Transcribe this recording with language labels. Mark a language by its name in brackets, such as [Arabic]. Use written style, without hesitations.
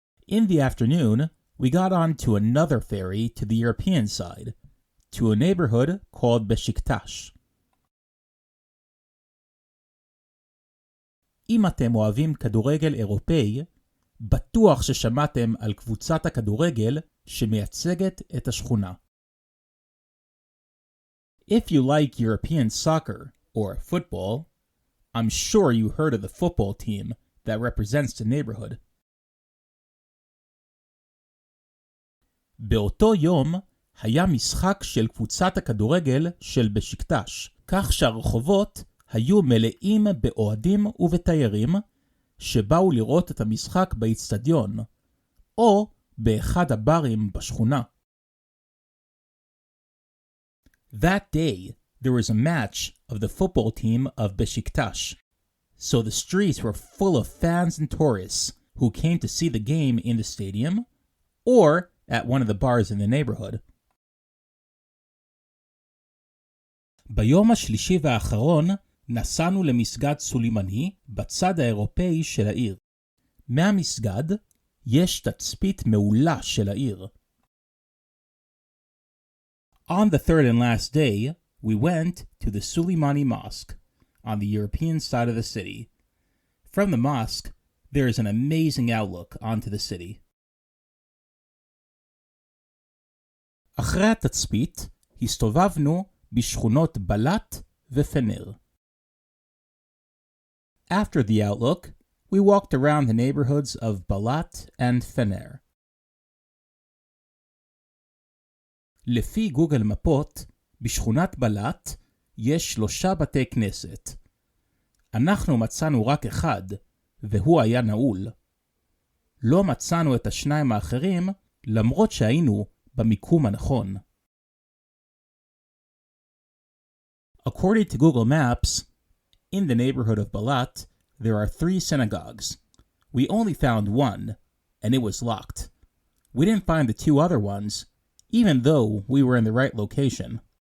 [English] In the afternoon, we got on to another ferry to the European side, to a neighborhood called Besiktas. [Hebrew] אם אתם אוהבים כדורגל אירופאי, בטוח ששמעתם על קבוצת הכדורגל שמייצגת את השכונה. [English] If you like European soccer or football, I'm sure you heard of the football team that represents the neighborhood. [Hebrew] באותו יום היה משחק של קבוצת הכדורגל של בשיקטש, כך שהרחובות היו מלאים באוהדים ובתיירים שבאו לראות את המשחק באצטדיון, או באחד הברים בשכונה. [English] That day, there was a match of the football team of Besiktas, so the streets were full of fans and tourists who came to see the game in the stadium or at one of the bars in the neighborhood. [Hebrew] ביום השלישי והאחרון נסענו למסגד סולימני בצד האירופאי של העיר. מהמסגד יש תצפית מעולה של העיר. [English] On the third and last day, we went to the Suleimani Mosque on the European side of the city. From the mosque, there is an amazing outlook onto the city. [Hebrew] אחרי התצפית, הסתובבנו בשכונות בלט ופנר. [English] After the outlook, we walked around the neighborhoods of Balat and Fener. [Hebrew] לפי גוגל מפות, בשכונת בלט יש 3 בתי כנסת. אנחנו מצאנו רק אחד, והוא היה נעול. לא מצאנו את השניים האחרים, למרות שהיינו במיקום הנכון. [English] According to Google Maps, in the neighborhood of Balat, there are 3 synagogues. We only found one, and it was locked. We didn't find the 2 other ones, even though we were in the right location.